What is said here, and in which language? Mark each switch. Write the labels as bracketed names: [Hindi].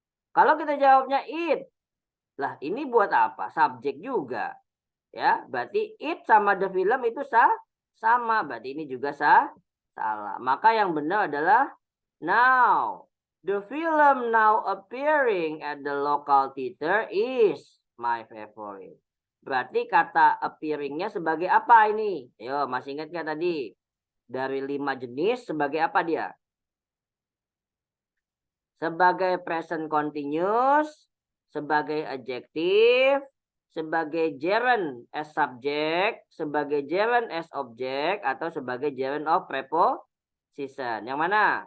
[Indonesian] Kalau kita jawabnya it, lah ini buat apa? Subjek juga. Ya, berarti it sama the film itu sama. Berarti ini juga salah. Maka yang benar adalah now. [English] The film now appearing at the local theater is my favorite. [Indonesian] Berarti kata appearingnya sebagai apa ini? Ayo, masih ingat nggak tadi? Dari 5 jenis sebagai apa dia? Sebagai present continuous, sebagai adjective, sebagai gerund as subject, sebagai gerund as object, atau sebagai gerund of preposition. Yang mana?